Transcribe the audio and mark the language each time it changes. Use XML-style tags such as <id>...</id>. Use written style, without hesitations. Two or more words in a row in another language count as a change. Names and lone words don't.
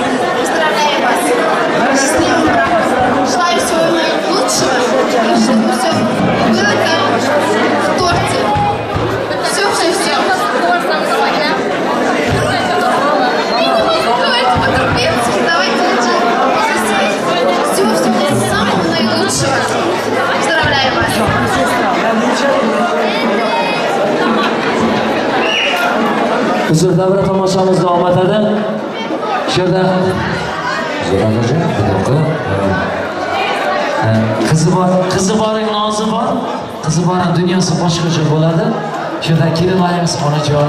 <ru>Поздравляю вас с счастливым браком. Желаю всего наилучшего, и чтобы все было как в торте. Все. Давайте поторопимся, давайте лучше всего самого наилучшего. Поздравляю вас.</ru> <uz>Huzur davra tomoshamiz davom etadi. Shu yerda qizi boring nozi bor. Qizi boring dunyosi boshqacha bo'ladi. Shu yerda kelinlarimiz xonajon.</uz>